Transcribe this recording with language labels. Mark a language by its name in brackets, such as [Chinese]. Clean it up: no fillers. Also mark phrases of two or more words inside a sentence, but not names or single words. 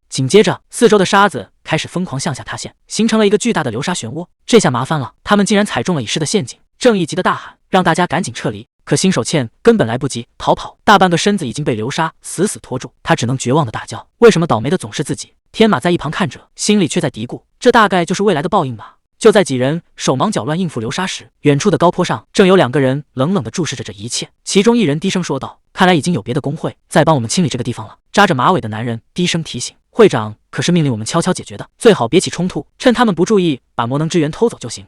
[Chinese] 緊接着，四周的沙子開始瘋狂向下塌陷，形成了一个巨大的流沙漩涡。這下麻煩了，他們竟然踩中了已逝的陷阱。正義急得大喊，讓大家趕緊撤離。可新手茜根本來不及逃跑，大半個身子已經被流沙死死拖住，他只能絕望地大叫：“為什麼倒霉的總是自己？” 天馬在一旁看着，心裡卻在嘀咕：這大概就是未來的報應吧。就在幾人手忙腳亂應付流沙時，遠處的高坡上正有兩個人冷冷地注視着這一切。其中一人低聲說道：“看來已經有別的工會在幫我們清理這個地方了。” 扎着馬尾的男人低聲提醒：“會長可是命令我們悄悄解決的，最好別起衝突，趁他們不注意把魔能之源偷走就行。”